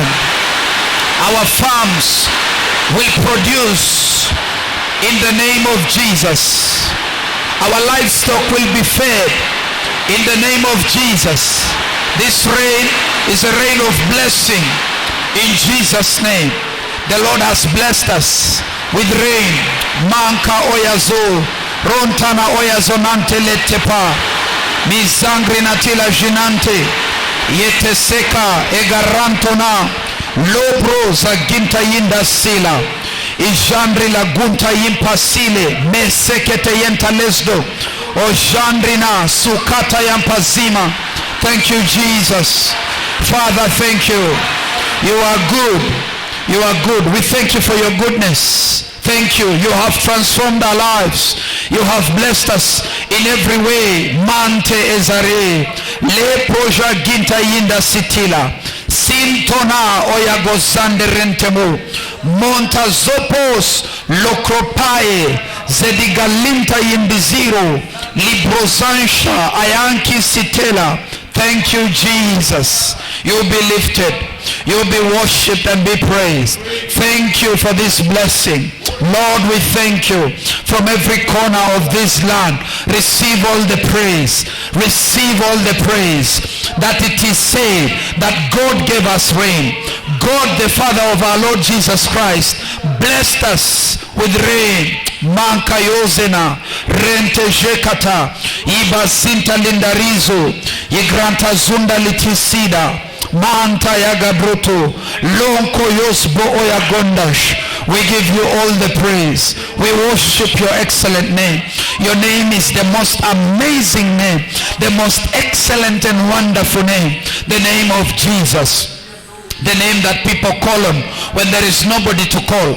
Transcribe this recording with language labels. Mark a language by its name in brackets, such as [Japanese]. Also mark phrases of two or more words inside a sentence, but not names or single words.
[English] Our farms will produce in the name of Jesus. Our livestock will be fed in the name of Jesus. This rain is a rain of blessing in Jesus' name. The Lord has blessed us with rain. Manka oyazo, rontana oyazo nanteletepa, Mizangri natila jinante. Yeteseka egarantona. Lobro zaginta yinda sila. Ijandri la gunta yimpasile. Mesekete yenta lesdo. Ojandrina sukata yampazima. Thank you, Jesus. Father, thank you. You are good. You are good. We thank you for your goodness. Thank you. You have transformed our lives. You have blessed us in every way. Mante ezare. Le proja ginta yinda sitila. Sintona oyagozande rentemu. Montazopos lokropae. Zedigalinta yimbiziro. Librozansha ayanki sitela. Thank you, Jesus. You'll be lifted. You'll be worshipped and be praised. Thank you for this blessing. Lord, we thank you from every corner of this land. Receive all the praise. Receive all the praise. That it is said that God gave us rain. God, the Father of our Lord Jesus Christ, blessed us with rain. Manka yozena rente jekata ibasinta lindarizo igranta zunda litisida manta yagabruto lonko yosbo oyagondash. We give you all the praise. We worship your excellent name. Your name is the most amazing name, the most excellent and wonderful name, the name of Jesus. The name that people call on when there is nobody to call.